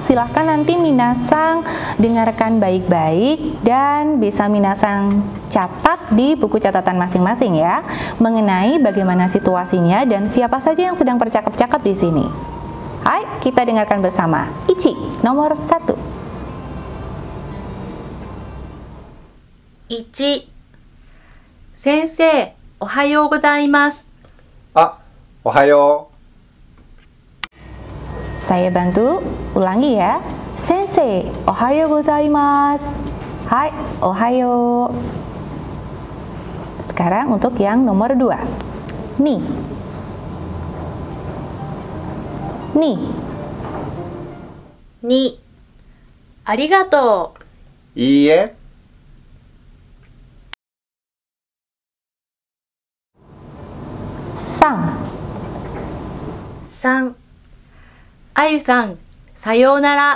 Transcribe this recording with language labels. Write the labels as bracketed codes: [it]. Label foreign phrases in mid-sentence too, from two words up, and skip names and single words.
[id] Silahkan nanti minasang dengarkan baik-baik dan bisa minasang catat di buku catatan masing-masing ya, mengenai bagaimana situasinya dan siapa saja yang sedang bercakap-cakap di sini. Hai, kita dengarkan bersama. Ichi, nomor 1. 1、 [ja] 先生、おはようございます。あ、おはよ [id] Saya bantu ulangi ya. [ja] 先生、おはようございます. はい、おはよう. [id] Sekarang untuk yang nomor 2. [ja] 二。二. 2、ありがとう。う。いいえ。 Sang. 3、あゆさん、さようなら。